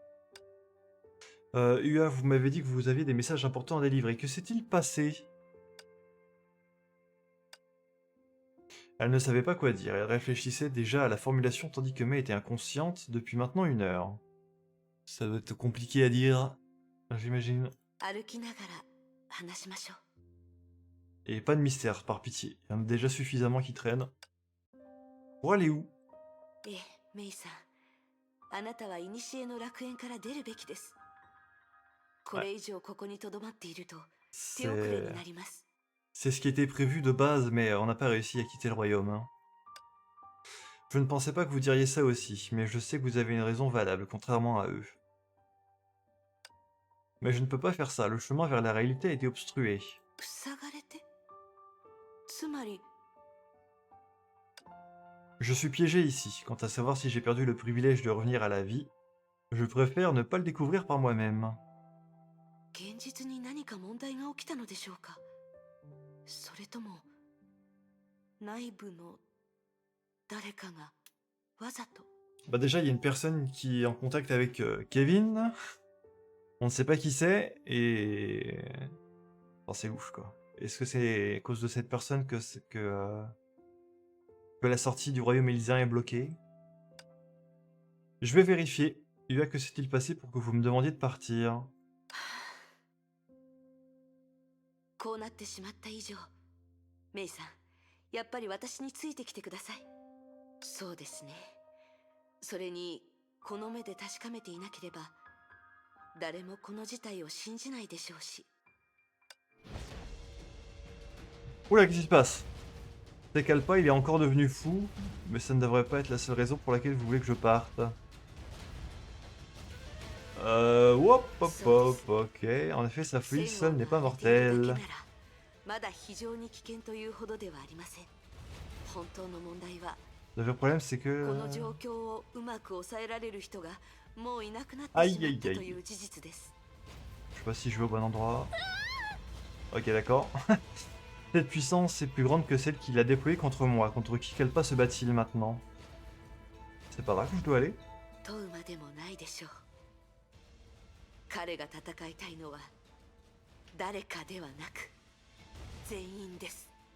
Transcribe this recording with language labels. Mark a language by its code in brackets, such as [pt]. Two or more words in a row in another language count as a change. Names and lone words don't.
[fr] Ua, vous m'avez dit que vous aviez des messages importants à délivrer. Que s'est-il passé? Elle ne savait pas quoi dire. Elle réfléchissait déjà à la formulation tandis que Mei était inconsciente depuis maintenant 1 heure. Ça doit être compliqué à dire, j'imagine. [ja] 歩きながら話しましょう。 [fr] Et pas de mystère, par pitié. Il y en a déjà suffisamment qui traînent. Pour aller où? [ja] ええ、メイさん。あなたは古の楽園から出るべきです。これ以上ここに留まっていると手遅れになります。 [fr] C'est ce qui était prévu de base, mais on n'a pas réussi à quitter le royaume. Hein. Je ne pensais pas que vous diriez ça aussi, mais je sais que vous avez une raison valable, contrairement à eux. Mais je ne peux pas faire ça, le chemin vers la réalité a été obstrué. [ja] 塞がれて？つまり [fr] Je suis piégé ici. Quant à savoir si j'ai perdu le privilège de revenir à la vie, je préfère ne pas le découvrir par moi-même. [ja] 現実に何か問題が起きたのでしょうか。それとも内部の誰かがわざと。 [fr] Bah déjà, il y a une personne qui est en contact avec Kevin. On ne sait pas qui c'est et... Enfin, c'est louche, quoi. Est-ce que c'est à cause de cette personne que la sortie du royaume élyséen est bloquée? Je vais vérifier. Yua, que s'est-il passé pour que vous me demandiez de partir? [ja] こうなってしまった以上、メイさん、やっぱり私についてきてください。そうですね。それにこの目で確かめていなければ誰もこの事態を信じないでしょうし。 [fr] Oula, qu'est-ce qui se passe? Tekalpa, il est encore devenu fou, mais ça ne devrait pas être la seule raison pour laquelle vous voulez que je parte. Hop, hop, hop, ok. En effet, sa folie seule n'est pas mortelle. [ja] まだ非常に危険というほどではありません。本当の問題は [fr] Le vrai problème, c'est [ja] こ [fr] que... [ja] の状況をうまく抑えられる人がもういなくなってしまったという事実です。 [fr] Je sais pas si je vais au bon endroit. Ok, d'accord. Cette puissance est plus grande que celle qu'il a déployée contre moi. Contre qui Kalpa se bat-il maintenant? C'est par là que je dois aller? [ja] 問うまでもないでしょう。彼が戦いたいのは誰かではなく全員です。